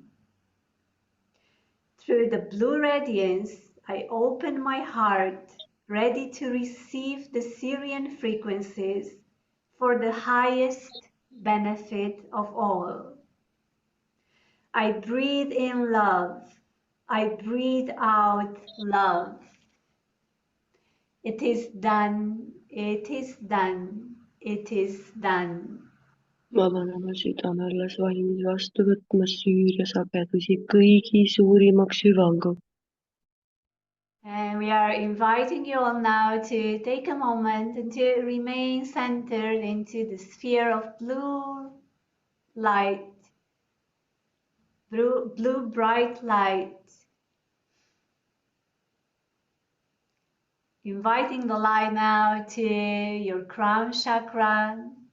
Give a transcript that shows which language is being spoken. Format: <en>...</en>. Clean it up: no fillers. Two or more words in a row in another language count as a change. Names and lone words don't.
<en>Through the blue radiance, I open my heart, ready to receive the Sirian frequencies for the highest benefit of all. I breathe in love. I breathe out love. It is done. It is done. It is done.</en> <et>Ma panema südame alles valmis vastu võtma Süüria sagedusi kõigi suurimaks hüvanguks.</et> <en>And we are inviting you all now to take a moment and to remain centered into the sphere of blue light, blue bright light. Inviting the light now to your crown chakra.</en>